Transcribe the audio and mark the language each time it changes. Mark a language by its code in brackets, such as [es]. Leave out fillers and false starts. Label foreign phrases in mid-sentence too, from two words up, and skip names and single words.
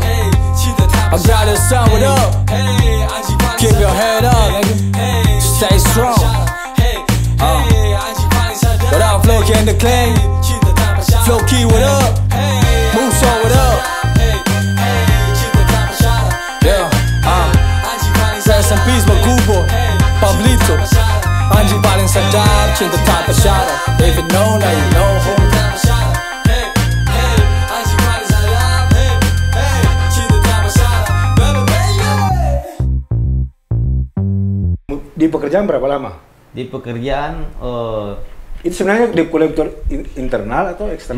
[en] I got a sound, what up? Keep your head up, nigga. Stay strong. What up, Vlog in the Clan? Flow Key, what up? Muso, what up? Yeah, rest in peace, Magubo, Pablito. [id] Anjing paling sadap, cinta tanpa syarat. [en] If you know, now you know, homie. [id] Di pekerjaan berapa lama? Di pekerjaan Itu sebenarnya di kolektor internal atau eksternal?